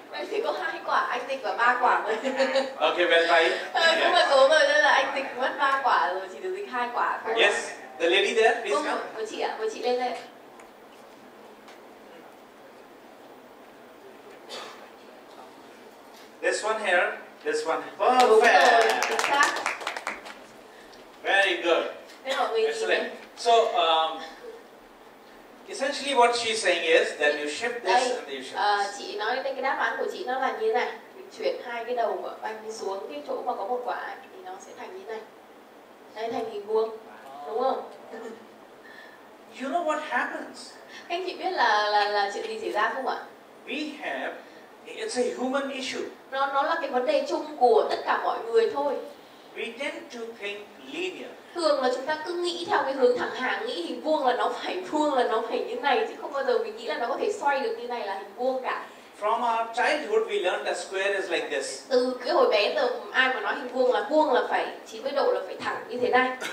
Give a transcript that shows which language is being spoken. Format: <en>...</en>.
<vi>thì có 2 quả, anh Tịch và 3 quả thôi.</vi> <en>Okay, well tried.</en> <vi>Cũng là cố rồi, nên là anh Tịch mất 3 quả rồi, chỉ được dịch 2 quả thôi.</vi> <en>Yes, the lady there, please come.</en> <vi>Của chị ạ, của chị lên đây.</vi> <en>This one here, this one.</en> <vi>Đúng rồi,</vi> <en>Perfect.</en> <vi>chính xác.</vi> <en>Very good.</en> <vi>Nên mọi người nhìn</vi> <en>Excellent.</en> <vi>đây.</vi> <en>So, essentially what she's saying is that you shift this</en> <vi>Đây,</vi> <en>and you shift this.</en> <vi>chị nói đây, cái đáp án của chị nó là như thế này. Mình chuyển 2 cái đầu của banh đi xuống cái chỗ mà có 1 quả ấy, thì nó sẽ thành như thế này. Đây, thành hình vuông, đúng không?</vi> <en>You know what happens?</en> <vi>Các anh chị biết là chuyện gì xảy ra không ạ?</vi> <en>We have, it's a human issue.</en> <vi>Nó là cái vấn đề chung của tất cả mọi người thôi.</vi> <en>We tend to think linear.</en> <vi>Thường là chúng ta cứ nghĩ theo cái hướng thẳng hàng, nghĩ hình vuông là nó phải vuông, là nó phải như này, chứ không bao giờ mình nghĩ là nó có thể xoay được như này là hình vuông cả.</vi> <en>From our childhood we learned that square is like this.</en> <vi>Từ cái hồi bé giờ ai mà nói hình vuông là phải 90 độ, là phải thẳng như thế này.</vi>